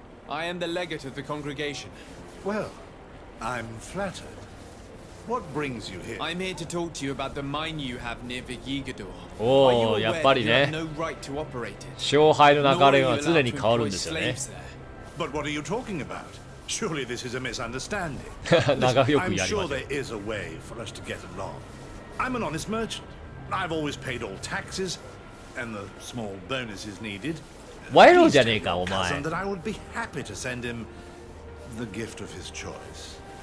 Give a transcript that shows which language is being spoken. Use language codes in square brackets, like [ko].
[en] I am the legate of the congregation. Well, I'm flattered. What brings you here? I'm here to talk to you about the mine you have near Vigigador. [ja] おお、やっぱりね。勝敗の流れは常に変わるんですよね。 [en] But what are you talking about? Surely this is a misunderstanding. [ja] 長くよくや [en] I'm [ja] りま [en] sure [ja] した。 [en] there is a way for us to get along. I'm an honest merchant. I've always paid all taxes and the small bonuses needed. [ja] 賄賂じゃねえか、お前。 [en] Cousin that I would be happy to send him the gift of his choice.